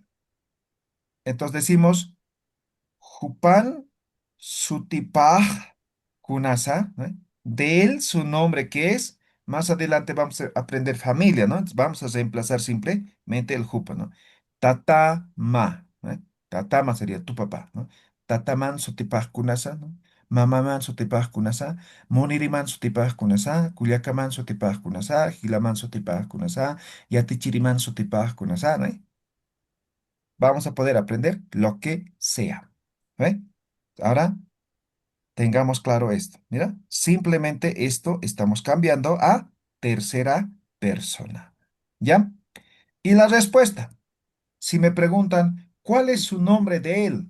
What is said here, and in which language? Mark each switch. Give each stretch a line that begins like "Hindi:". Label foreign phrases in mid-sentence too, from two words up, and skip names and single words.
Spanish: Entonces decimos
Aymara: Jupan Sutipaj Kunasa,
Spanish: ¿no? De él su nombre que es. Más adelante vamos a aprender familia, ¿no? Entonces vamos a reemplazar simplemente el Jupa, ¿no? Tatama, ¿no? Tatama sería tu papá, ¿no?
Aymara: Tataman Sutipaj Kunasa, ¿no? Mamaman Sutipaj Kunasa, Moniriman Sutipaj Kunasa, Culiacaman Sutipaj Kunasa, Gilaman Sutipaj Kunasa, Yatichiriman Sutipaj Kunasa,
Spanish: ¿no? Vamos a poder aprender lo que sea. ¿Ve? Ahora tengamos claro esto. Mira, simplemente esto estamos cambiando a tercera persona. ¿Ya? Y la respuesta, si me preguntan, ¿cuál es su nombre de él?